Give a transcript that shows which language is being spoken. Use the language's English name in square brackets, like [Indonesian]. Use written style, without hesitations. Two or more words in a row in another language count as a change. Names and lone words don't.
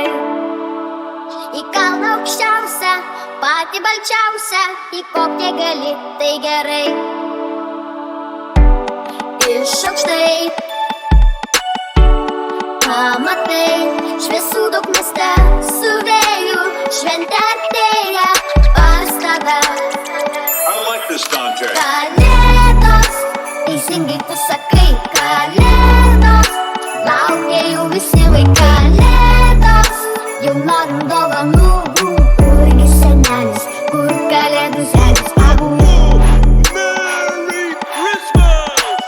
[Lithuanian] Į kalną aukščiausią, patį balčiausią, įkopti gali, tai gerai. Iš aukštai pamatai, šviesų daug mieste, su vėju, šventė artėja pas tave. [English] I like this Dante. [Lithuanian] Kalėdos, teisingai tu sakai, kalėdos, laukia jau visi vaikai. Kalėdos, jau norim dovanų, kurgi senelis, kur kalėdų senis. Abu [English] Merry Christmas!